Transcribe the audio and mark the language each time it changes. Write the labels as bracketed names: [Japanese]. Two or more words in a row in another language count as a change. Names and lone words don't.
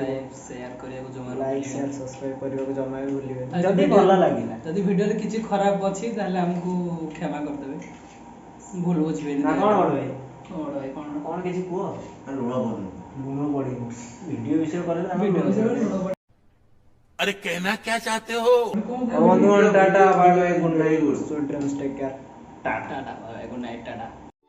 [English] subscribe share [Odia] କରିବାକୁ ଜମା [English] like share subscribe [Odia] କରିବାକୁ ଜମା ବି ଭୁଲିବେନି ଆଉ ଯଦି ଭଲ ଲାଗିଲା। ଯଦି ଭିଡ଼ିଓରେ କିଛି ଖରାପ ଅଛି ତାହେଲେ ଆମକୁ କ୍ଷମା କରିଦେବେ ଭୁଲ ବୁଝିବେନି। ନା କ'ଣ ବଡ଼ ଭାଇ ବଡ଼ ଭାଇ କ'ଣ କ'ଣ କିଛି କୁହ ଲୁଣ ପଡୁନି ଲୁଣ ପଡ଼ିବ ଭିଡ଼ିଓ ବିଷୟ କଲେ ଭିଡ଼ିଓ ବିଷୟରେ ଲୁଣ ପଡ଼େ। [Hindi] अरे कहना क्या चाहते हो [English] ବନ୍ଧୁଗଣ tata bye bye good night sweet dreams take care tata tata bye good night tata.